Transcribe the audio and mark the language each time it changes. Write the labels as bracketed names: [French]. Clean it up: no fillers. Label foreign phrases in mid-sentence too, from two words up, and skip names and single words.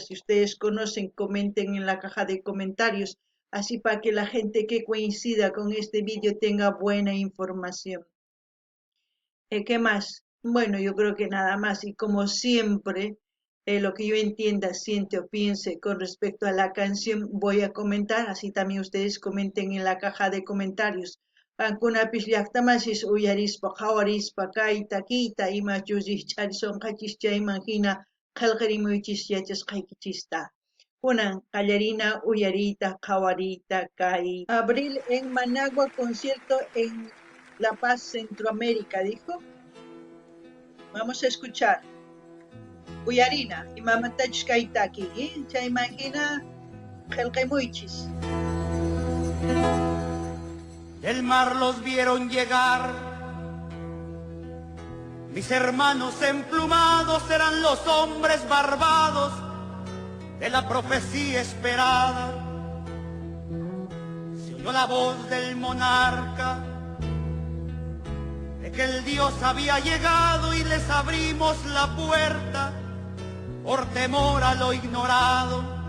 [Spanish] Si ustedes conocen, comenten en la caja de comentarios, así para que la gente que coincida con este vídeo tenga buena información. ¿Qué más? Bueno, yo creo que nada más. Y como siempre, lo que yo entienda, siente o piense con respecto a la canción, voy a comentar. Así también ustedes comenten en la caja de comentarios. [Quechua] Ankunapish llaqtamasis uyarispa qawarispa kay takiyta ima chusischarisonqachis chayman hina qillqirimuychis yachasqaykichista. Kunan qallarina uyarita qawarita kay Abril en Managua, [Spanish] concierto en La Paz, Centroamérica, dijo. Vamos a escuchar. [Quechua] Uyarina, imamatach kaitaki, chaymangina qillqimuychis. [Spanish] Del mar los vieron llegar, mis hermanos emplumados eran los hombres barbados de la profecía esperada. Se oyó la voz del monarca de que el Dios había llegado y les abrimos la puerta por temor a lo ignorado.